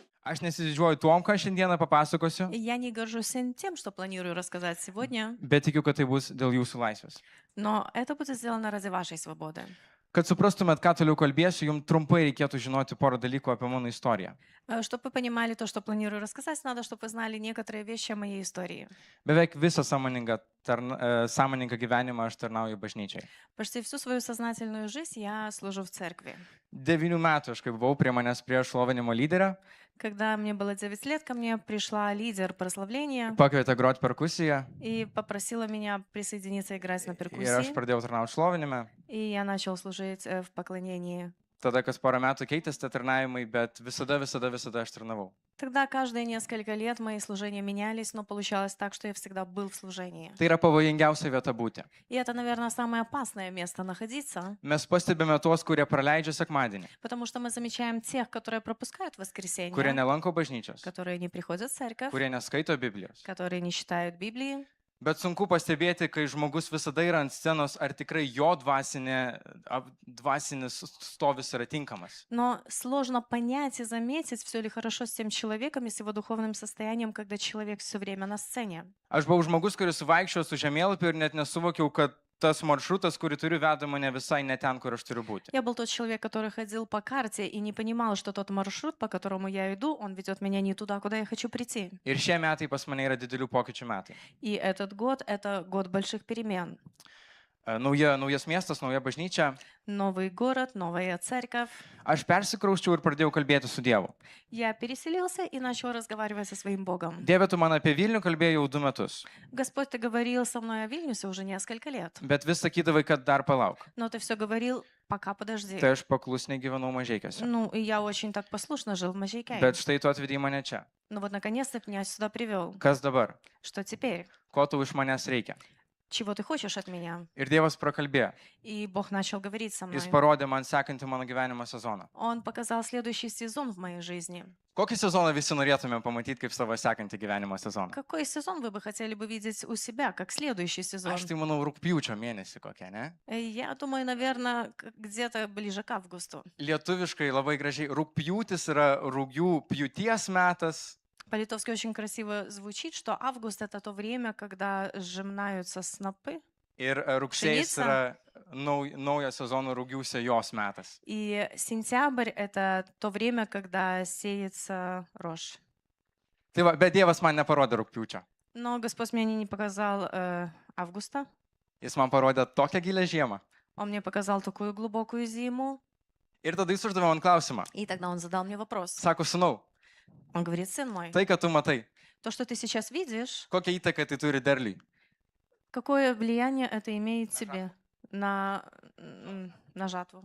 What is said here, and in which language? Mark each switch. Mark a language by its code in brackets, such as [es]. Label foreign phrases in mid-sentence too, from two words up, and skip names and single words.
[lt] Aš nesididžiuoju tuom, ką šiandieną papasakosiu, [ru] Я не горжусь тем, что планирую рассказать сегодня, [lt] bet tikiu, kad tai bus dėl jūsų laisvės. [ru] но это будет сделано ради вашей свободы. [lt] Kad suprastumėt, ką toliau kalbėsiu, jums trumpai reikėtų žinoti porą dalykų apie mano istoriją. [ru] Чтобы вы понимали то, что планирую рассказать, надо, чтобы вы знали некоторые вещи о моей истории. [lt] Beveik visą sąmoningą gyvenimą aš tarnauju bažnyčiai. [ru] Почти всю свою сознательную жизнь я служу в церкви. [lt] 9 metų aš kai buvau prie manęs prie šlovinimo lyderio, [ru] Когда мне было 9 лет, ко мне пришла лидер прославления [lt] pakvietė groti perkusiją [ru] и попросила меня присоединиться играть на [lt] ir aš [ru] перкуссии. [lt] pradėjau tarnauti šlovinime. [ru] И я начал служить в поклонении. [lt] Tada kas porą metų keitėsi tie tarnavimai, bet visada aš tarnavau. [ru] Тогда каждые несколько лет мои служения менялись, но получалось так, что я всегда был в служении. [lt] Tai yra pavojingiausia vieta būti. [ru] И это, наверное, самое опасное место находиться, [lt] Mes pastebime tuos, kurie praleidžia sekmadienį, [ru] потому что мы замечаем тех, которые пропускают [lt] kurie [ru] воскресенье, [lt] nelanko bažnyčios, [ru] которые не приходят в церковь, [lt] kurie neskaito Biblijos. [ru] которые не читают Библии. [lt] Bet sunku pastebėti, kai žmogus visada yra ant scenos, ar tikrai jo dvasinis stovis yra tinkamas. [ru] Но сложно понять и заметить, все ли хорошо с тем человеком и с его духовным состоянием, когда человек все время на сцене. [lt] Aš buvau žmogus, kuris vaikščiojo su žemėlapiu ir net nesuvokiau, kad tas maršrutas, kurį turiu, veda mane visai ne ten, kur aš turiu būti. [ru] Я был тот человек, который ходил по карте и не понимал, что тот маршрут, по которому я иду, он ведет меня не туда, куда я хочу прийти. [lt] Ir šie metai pas mane yra didelių pokyčių metai. [ru] И этот год — это год больших перемен. [lt] Naujas miestas, nauja bažnyčia. [ru] Новый город, новая церковь. [lt] Aš persikrausčiau ir pradėjau kalbėti su Dievu. [ru] Я переселился и начал разговаривать со своим Богом. [lt] Dieve, tu man apie Vilnių kalbėjai jau 2 metus, [ru] Господь, ты говорил со мной о Вильнюсе уже несколько лет, [lt] bet vis sakydavai, kad dar palauk. [ru] но ты все говорил, пока подожди. [lt] Tai aš paklusniai gyvenau Mažeikiuose. [ru] Ну, и я очень так послушно жил в Mažeikiai. [lt] Bet štai tu atvedei mane čia. [ru] Ну вот наконец-то ты меня сюда привел. [lt] Kas dabar? [ru] Что теперь? [lt] Ko tau iš manęs reikia? [ru] Чего ты хочешь от меня? [lt] Ir Dievas prakalbėjo. [ru] И Бог начал говорить со мной. [lt] Jis parodė man sekantį mano gyvenimo sezoną. [ru] Он показал следующий сезон в моей жизни. [lt] Kokį sezoną visi norėtume pamatyti kaip savo sekantį gyvenimo sezoną? [ru] Какой сезон вы бы хотели бы видеть у себя, как следующий сезон? [lt] Aš tai manau rugpjūčio mėnesį kokią, ne? [ru] Я думаю, наверное, где-то ближе к августу. [lt] Lietuviškai labai gražiai. Rugpjūtis yra rugių pjūties metas. [ru] По-литовски очень красиво звучит, что август — это то время, когда сжимаются снопы. [lt] Ir rugsėjis yra naujo sezono rugių sėjos metas. [ru] И сентябрь — это то время, когда сеется рожь. [lt] Tai va, bet Dievas man neparodė rugpjūčio. [ru] Но Господь мне не показал августа. [lt] Jis man parodė tokią gilę žiemą. [ru] Он мне показал такую глубокую зиму. [lt] Ir tada jis uždavė man klausimą. [ru] И тогда он задал мне вопрос. [lt] Sako, sūnau, [ru] Он говорит: сын мой, [lt] tai, ką tu matai, [ru] то, что ты сейчас видишь, [lt] kokią įtaką tai turi derliui? [ru] какое влияние это имеет тебе на жатву?